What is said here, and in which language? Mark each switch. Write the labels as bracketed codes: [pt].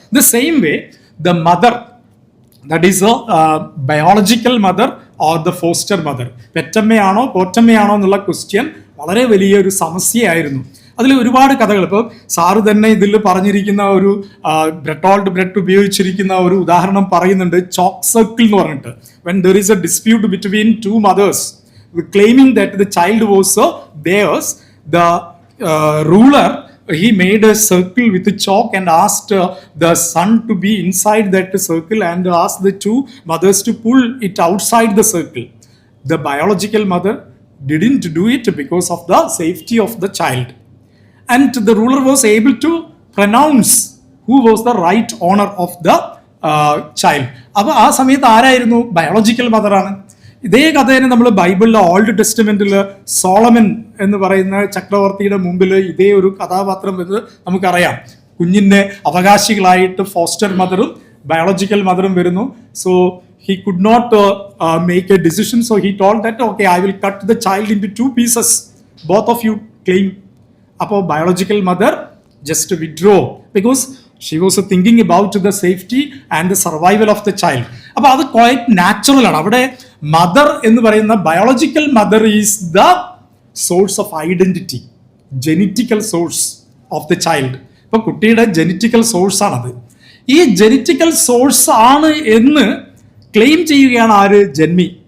[en] the same way the mother, that is biological mother or the foster mother, [ml] പെറ്റമ്മയാണോ പോറ്റമ്മയാണോ എന്നുള്ള question വളരെ വലിയൊരു സമസ്യയായിരുന്നു. അതിൽ ഒരുപാട് കഥകൾ. ഇപ്പോൾ സാറ് തന്നെ ഇതിൽ പറഞ്ഞിരിക്കുന്ന ഒരു ടോൾഡ് ബ്രെഡ് ഉപയോഗിച്ചിരിക്കുന്ന ഒരു ഉദാഹരണം പറയുന്നുണ്ട്, ചോക്ക് സർക്കിൾ എന്ന് പറഞ്ഞിട്ട്. [en] When there is a dispute between two mothers claiming that the child was theirs, the ruler, he made a circle with a chalk and asked the son to be inside that circle and asked the two mothers to pull it outside the circle. The biological mother didn't do it because of the safety of the child, and the ruler was able to pronounce who was the right owner of the child. [ml] അപ്പോൾ ആ സമയത്ത് ആരായിരുന്നു? Biological മദറാണ്. ഇതേ കഥേനെ നമ്മൾ ബൈബിളിലെ old ടെസ്റ്റമെന്റിൽ Solomon എന്ന് പറയുന്ന ചക്രവർത്തിയുടെ മുമ്പിൽ ഇതേ ഒരു കഥാപാത്രം എന്ന് നമുക്കറിയാം. കുഞ്ഞിൻ്റെ അവകാശികളായിട്ട് ഫോസ്റ്റർ മദറും ബയോളജിക്കൽ മദറും വരുന്നു. [en] So he could not make a decision, so he told that okay, I will cut the child into 2 pieces, both of you claim. അപ്പോൾ biological mother just withdraw because she was thinking about the safety and the survival of the child. [ml] അപ്പോൾ അത് quite natural ആണ്. അവിടെ mother എന്ന് പറയുന്ന [en] Biological mother is the source of identity, genetical source of the child. [ml] ഇപ്പൊ കുട്ടിയുടെ genetical source ആണത്. ഈ ജെനറ്റിക്കൽ സോഴ്സ് ആണ് എന്ന് ക്ലെയിം ചെയ്യുകയാണ് ആര്? ജന്മി.